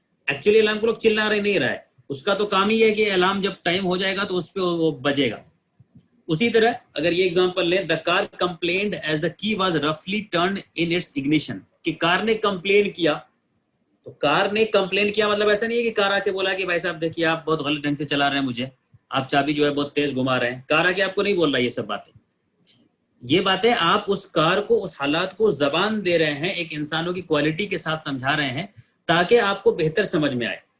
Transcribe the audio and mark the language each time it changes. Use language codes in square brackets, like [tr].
[ur] Actually alarm clock چلا رہا نہیں رہا ہے، اس کا تو کام ہی ہے کہ الارم جب ٹائم ہو جائے گا تو اس پہ وہ بجے گا. اسی طرح اگر یہ ایگزامپل لیں، [en] the car complained as the کی was رفلی turned in its ignition, [ur] کہ کار نے کمپلین کیا. تو کار نے کمپلین کیا مطلب ایسا نہیں ہے کہ کار آ کے بولا کہ بھائی صاحب دیکھیے آپ بہت غلط ڈھنگ سے چلا رہے ہیں، مجھے آپ چابی جو ہے بہت تیز گھما رہے ہیں. کار آ کے آپ کو نہیں بول رہا یہ سب باتیں. یہ باتیں آپ اس کار کو، اس حالات کو زبان دے رہے ہیں، ایک انسانوں کی کوالٹی کے ساتھ سمجھا رہے ہیں تاکہ آپ کو بہتر سمجھ میں آئے.